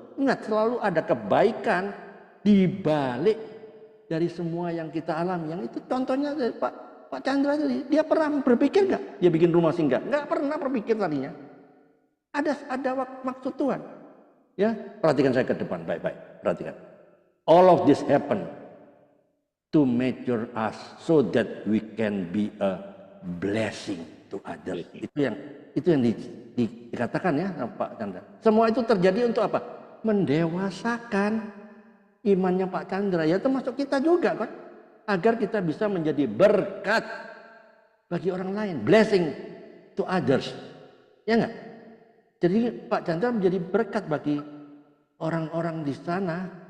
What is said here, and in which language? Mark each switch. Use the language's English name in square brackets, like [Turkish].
[Indonesian] Ingat, selalu ada kebaikan di balik dari semua yang kita alami. Yang itu contohnya dari Pak Chandra tadi. Dia pernah berpikir nggak dia bikin rumah singgah? Nggak pernah berpikir tadinya. Ada maksud Tuhan. Ya, perhatikan saya ke depan baik-baik. Perhatikan. [English] All of this happen to mature us so that we can be a blessing to others. [Indonesian] Itu yang dikatakan ya Pak Chandra. Semua itu terjadi untuk apa? Mendewasakan imannya Pak Chandra. Ya termasuk kita juga kan. Agar kita bisa menjadi berkat bagi orang lain. [English] Blessing to others. [Indonesian] Ya enggak? Jadi Pak Chandra menjadi berkat bagi orang-orang di sana.